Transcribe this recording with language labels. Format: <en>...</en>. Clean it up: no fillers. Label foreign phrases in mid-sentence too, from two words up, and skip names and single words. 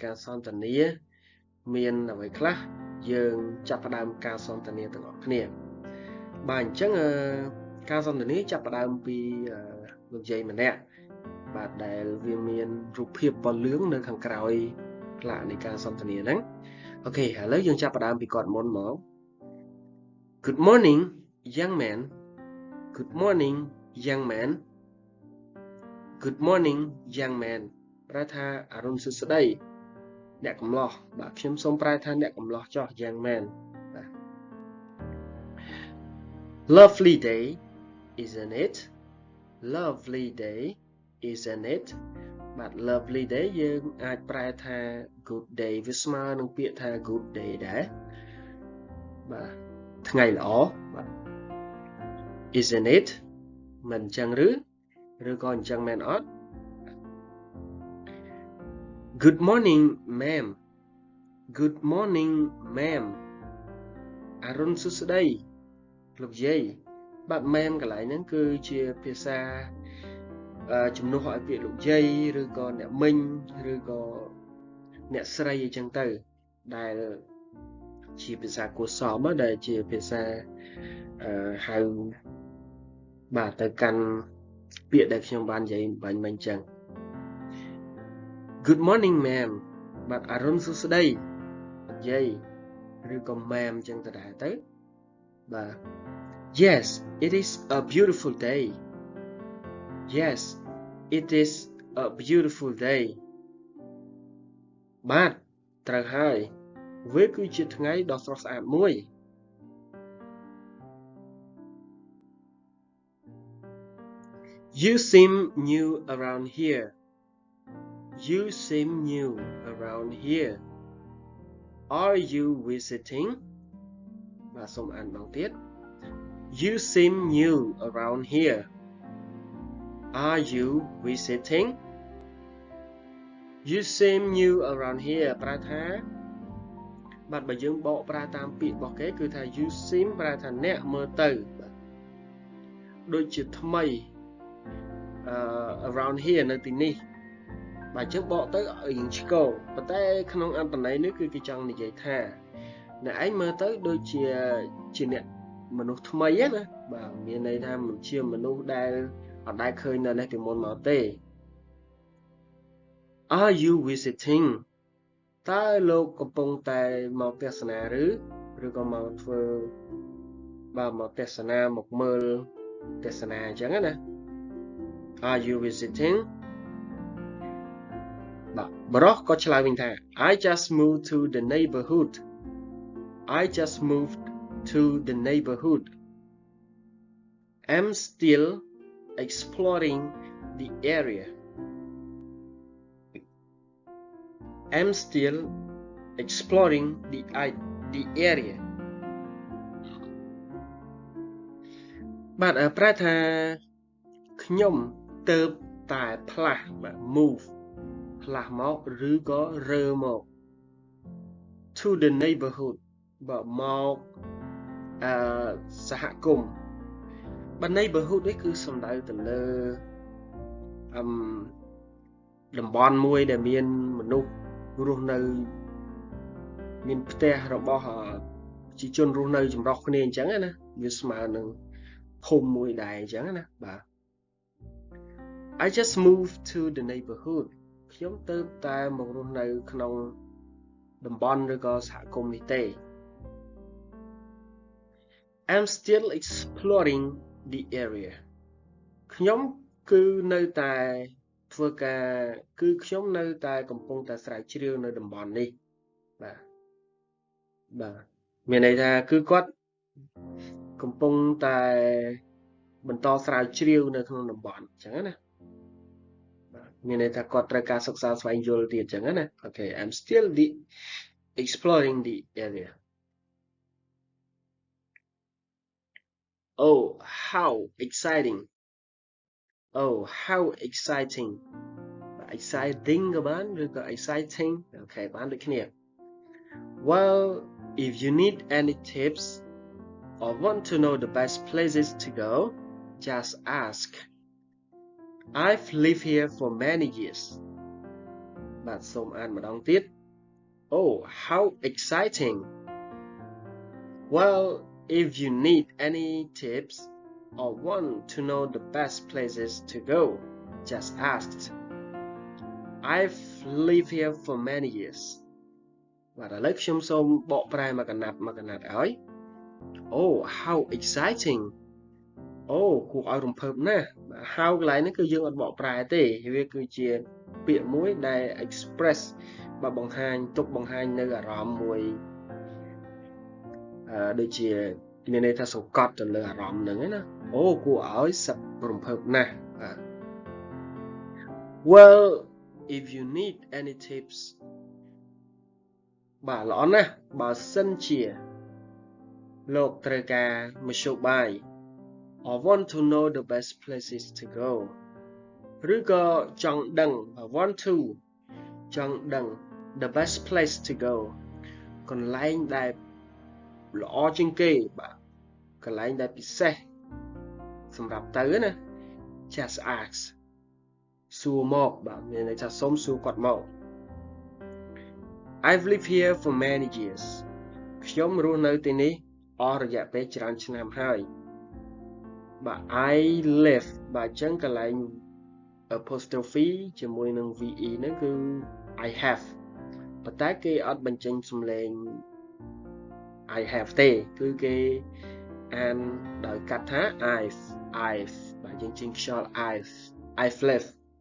<km>ការសន្ទនាមានអ្វីខ្លះយើងចាប់ផ្ដើមការសន្ទនាទាំងអស់គ្នាបាទអញ្ចឹងការសន្ទនាចាប់ ផ្ដើមពីលោកយាយម្នាក់បាទដែលវាមានរូបភាពពណ៌លឿងនៅខាងក្រោយផ្លាកនៃការសន្ទនាហ្នឹងអូខេឥឡូវយើងចាប់ផ្ដើមពីគាត់មុនមក</km> <en>Good morning young man Good morning young man Good morning young man</en> <km>ប្រែថាអរុនសួស្តីអ្នកកំឡោះបាទខ្ញុំសូមប្រែថាអ្នកកំឡោះចោះ</km> <en>young man</en> <km>បាទ</km> <en>Lovely day isn't it Lovely day isn't it</en> <km>បាទ</km> <en>lovely day</en> <km>យើងអាចប្រែថា</km> <en>good day</en> <km>វាស្មើនឹងពាក្យថា</km> <en>good day</en> <km>ដែរបាទថ្ងៃល្អបាទ</km> <en>isn't it</en> <km>មិនអញ្ចឹងឬក៏អញ្ចឹងមែនអត់</km> <en>Good morning ma'am Good morning ma'am</en> <km>អរុនសួស្តីលោកយាយបាទ ma'am កន្លែងហ្នឹងគឺជាភាសាជំនួសឲ្យពាក្យលោកយាយឬក៏អ្នកមិញឬក៏អ្នកស្រីអីចឹងទៅដែលជាភាសាគួរសមដែលជាភាសាហៅបាទទៅកាន់ពាក្យដែលខ្ញុំបាននិយាយបាញ់មិញចឹង</km> <en>Good morning ma'am</en> <km>បាទអរុនសួស្តីលោកយាយឬក៏ ma'am ចឹងទៅដែរទៅបាទ</km> <en>Yes it is a beautiful day Yes it is a beautiful day</en> <km>បាទត្រូវហើយវាគឺជាថ្ងៃដ៏ស្រស់ស្អាតមួយ</km> <en>You seem new around here You seem new around here Are you visiting</en> <km>បាទសូមអានម្ដងទៀត</km> <en>You seem new around here Are you visiting You seem new around here</en> <km>ប្រែថាបាទបើយើងបកប្រើតាមពាក្យរបស់គេគឺថា</km> <en>you seem</en> <km>ប្រែថាអ្នកមើលទៅបាទដូចជាថ្មី</km> <en>around here</en> <km>នៅទីនេះបាទអញ្ចឹងបកទៅឲ្យយើងឆ្កោប៉ុន្តែក្នុងអត្ថន័យនេះគឺគេចង់និយាយថាអ្នកឯងមើលទៅដូចជាអ្នកមនុស្សថ្មីណាបាទមានន័យថាមិនជាមនុស្សដែលអត់ដែលឃើញនៅនេះពីមុនមកទេ</km> <en>Are you visiting</en> <km>តើលោកកំពុងតែមកទស្សនាឬក៏មកធ្វើបាទមកទស្សនាមកមើលទស្សនាអញ្ចឹងណា</km> <en>Are you visiting</en> <km>បាទបរោះក៏ឆ្លើយវិញថា</km> <en>I just moved to the neighborhood I just moved to the neighborhood I'm still exploring the area I'm still exploring the area</en> <km>បាទប្រែថាខ្ញុំទៅតែផ្លាស់បាទ</km> <en>move</en> <km>ផ្លាស់មកឬក៏រើមក</km> <en>to the neighborhood</en> <km>បាទមក សហគមន៍បាទ neighborhood នេះគឺសំដៅទៅលើតំបន់មួយដែលមានមនុស្សរស់នៅមានផ្ទះរបស់ប្រជាជនរស់នៅចម្រុះគ្នាអញ្ចឹងណាវាស្មើនឹងភូមិមួយដែរអញ្ចឹងណាបាទ</km> <en>I just moved to the neighborhood</en> <km>ខ្ញុំទៅតែមករស់នៅក្នុងតំបន់ឬក៏សហគមន៍នេះទេ</km> <en>I'm still exploring the area</en> <km>ខ្ញុំគឺនៅតែធ្វើការគឺខ្ញុំនៅតែកំពុងតែស្រាវជ្រាវនៅតំបន់នេះបាទ បាទមានន័យថាគឺគាត់កំពុងតែបន្តស្រាវជ្រាវនៅក្នុងតំបន់អញ្ចឹងណាបាទមានន័យថាគាត់ត្រូវការសិក្សាស្វែងយល់ទៀតអញ្ចឹងណា</km> <en>Okay, I'm still exploring the area. Oh, how exciting. Oh, how exciting. Exciting ក៏បានឬក៏ exciting. Okay,</en> <km>បានដូចគ្នា</km> <en>Well, if you need any tips or want to know the best places to go, just ask. I've lived here for many years.</en> <km>បាទសូមអានម្ដងទៀត</km> <en>Oh, how exciting. Well, if you need any tips or want to know the best places to go, just ask. I've lived here for many years.</en> <km>បាទឥឡូវខ្ញុំសូមបកប្រែមកកណាត់ឲ្យ</km> <en>Oh, how exciting.</en> <km>Oh គួរឲ្យរំភើបណាស់ How កន្លែងនេះគឺយើងអត់បកប្រែទេវាគឺជាពាក្យមួយដែល express បាទបង្ហាញនៅអារម្មណ៍មួយដូចជាមានន័យថាសង្កត់ទៅលើអារម្មណ៍ហ្នឹងណាអូគួរឲ្យសឹករំភើបណាស់បាទ</km> <en>Well, if you need any tips</en> <km>បាទល្អណាស់បើសិនជាលោកត្រូវការមធ្យោបាយ</km> <en>I want to know the best places to go</en> <km>ឬក៏ចង់ដឹង</km> <en>I want to</en> <km>ចង់ដឹង</km> <en>the best place to go</en> <km>កន្លែងដែលល្អជាងគេបាទកន្លែងដែលពិសេសសម្រាប់ទៅណា</km> <en>just ask</en> <km>សួរមកបាទមានន័យថាសូមសួរគាត់មក</km> <en>I've lived here for many years</en> <km>ខ្ញុំរស់នៅទីនេះអស់រយៈពេលច្រើនឆ្នាំហើយបាទ</km> <en>I live</en> <km>បាទអញ្ចឹងកន្លែង apostrophe ជាមួយនឹង ve ហ្នឹងគឺ</km> <en>I have</en> <km>ប៉ុន្តែគេអត់បញ្ចេញសំឡេង</km> <en>I have</en> <km>ទេគឺគេអានដោយកាត់ថា I've បាទយើងចេញខ្យល់</km> <en>I've lived</en>